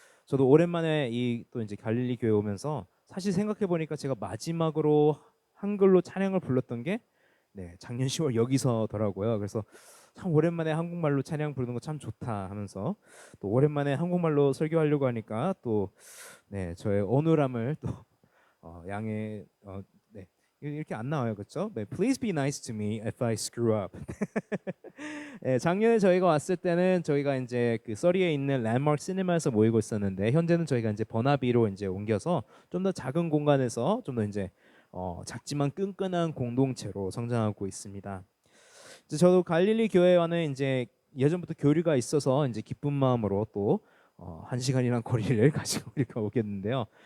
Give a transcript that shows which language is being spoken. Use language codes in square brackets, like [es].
[ko] 저도 오랜만에 이 또 이제 갈릴리 교회 오면서 사실 생각해 보니까 제가 마지막으로 한글로 찬양을 불렀던 게 작년 10월 여기서더라고요. 그래서 참 오랜만에 한국말로 찬양 부르는 거 참 좋다 하면서 또 오랜만에 한국말로 설교하려고 하니까 또 저의 어눌함을 또 양해 이렇게 안 나와요, 그렇죠? [en] Please be nice to me if I screw up. [ko] 작년에 저희가 왔을 때는 저희가 이제 그 서리에 있는 랜드마크 시네마에서 모이고 있었는데 현재는 저희가 이제 버나비로 이제 옮겨서 좀 더 작은 공간에서 좀 더 이제 작지만 끈끈한 공동체로 성장하고 있습니다. 이제 저도 갈릴리 교회와는 이제 예전부터 교류가 있어서 이제 기쁜 마음으로 또 1시간이란 거리를 가지고 이렇게 오겠는데요.